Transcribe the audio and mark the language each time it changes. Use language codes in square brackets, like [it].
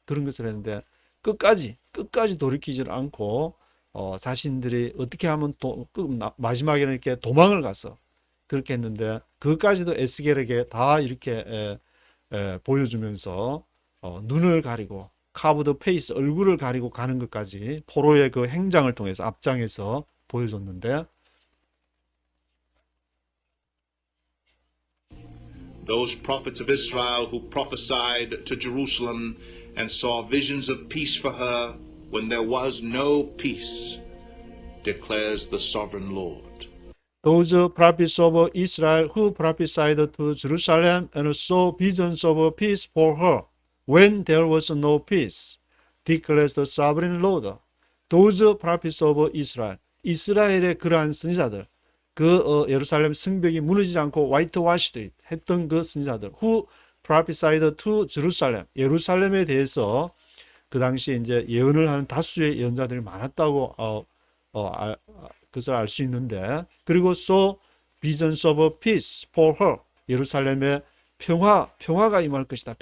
[ko] 그런 것을 했는데 끝까지 돌이키지 않고 자신들이 어떻게 하면 마지막에는 이렇게 도망을 가서 그렇게 했는데 그것까지도 에스겔에게 다 이렇게 보여주면서 눈을 가리고 카브드 페이스, 얼굴을 가리고 가는 것까지 포로의 그 행장을 통해서 앞장에서 보여줬는데 [en] Those prophets of Israel who prophesied to Jerusalem and saw visions of peace for her when there was no peace, declares the sovereign Lord. Those prophets of Israel who prophesied to Jerusalem and saw visions of peace for her when there was no peace, declares the sovereign Lord. Those prophets of Israel, [ko] 이스라엘의 그러한 선지자들, 예루살렘 성벽이 무너지지 않고 whitewashed 했던 그 선지자들, [en] who prophesied to Jerusalem, [ko] 예루살렘에 대해서 그 당시에 이제 예언을 하는 다수의 예언자들이 많았다고 그것을 알 수 있는데, 그리고 [en] so visions of peace for her, [ko] 예루살렘에 평화가 임할 것이다.